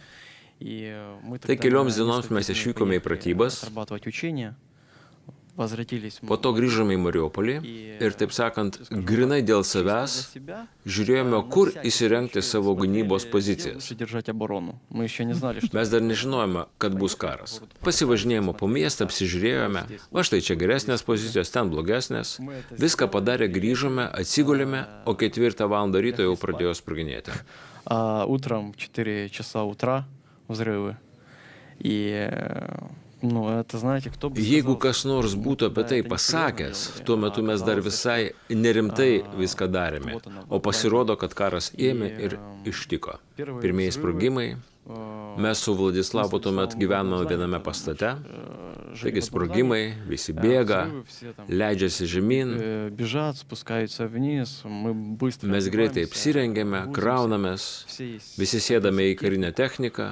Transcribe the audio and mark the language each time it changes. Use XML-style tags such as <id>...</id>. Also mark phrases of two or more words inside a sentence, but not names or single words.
<lt>Tai kelioms dienoms mes išvykome į pratybas, po to grįžome į Mariupolį ir, taip sakant, grinai dėl savęs žiūrėjome, kur įsirengti savo gynybos pozicijas. Mes dar nežinojome, kad bus karas. Pasivažinėjome po miestą, apsižiūrėjome, va štai čia geresnės pozicijos, ten blogesnės. Viską padarė, grįžome, atsigulėme, o 4 valandą ryto jau pradėjo sproginėti.</lt> <ru>Утром 4 часа утра взрывы.</ru> <lt>Jeigu kas nors būtų apie tai pasakęs, tuo metu mes dar visai nerimtai viską darėme, o pasirodo, kad karas ėmė ir ištiko. Pirmieji sprogimai, mes su Vladislavu tuomet gyvenome viename pastate, taigi sprogimai, visi bėga, leidžiasi žemyn, mes greitai apsirengėme, kraunamės, visi sėdame į karinę techniką.</lt>